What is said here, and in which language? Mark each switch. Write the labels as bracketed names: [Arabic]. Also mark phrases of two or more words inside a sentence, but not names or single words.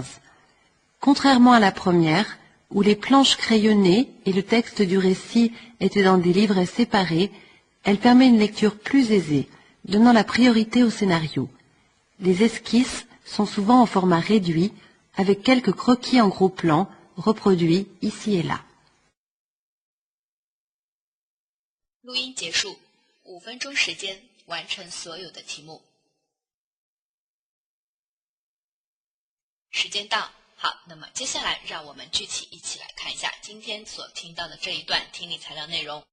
[French] Contrairement à la première, où les planches crayonnées et le texte du récit étaient dans des livrets séparés, elle permet une lecture plus aisée, donnant la priorité au scénario. Les esquisses sont souvent en format réduit, avec quelques croquis en gros plan, reproduits ici et là. [Chinese] 录音结束，5分钟时间完成所有的题目。时间到，好，那么接下来让我们具体一起来看一下今天所听到的这一段听力材料内容。